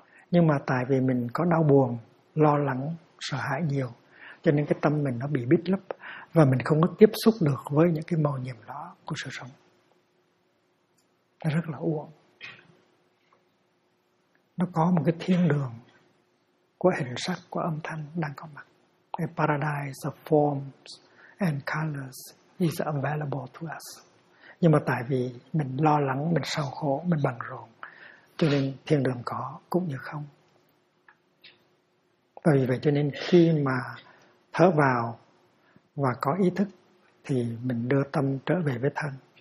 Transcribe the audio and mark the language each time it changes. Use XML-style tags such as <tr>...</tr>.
<vi>Nhưng mà tại vì mình có đau buồn, lo lắng, sợ hãi nhiều, cho nên cái tâm mình nó bị bít lấp và mình không có tiếp xúc được với những cái màu nhiệm đó của sự sống. Nó rất là uổng. Nó có một cái thiên đường của hình sắc, của âm thanh đang có mặt.</vi> <en>A paradise of forms and colors is available to us.</en> <vi>Nhưng mà tại vì mình lo lắng, mình sầu khổ, mình bận rộn, cho nên thiên đường có cũng như không. Và vì vậy cho nên khi mà thở vào và có ý thức thì mình đưa tâm trở về với thân.</vi>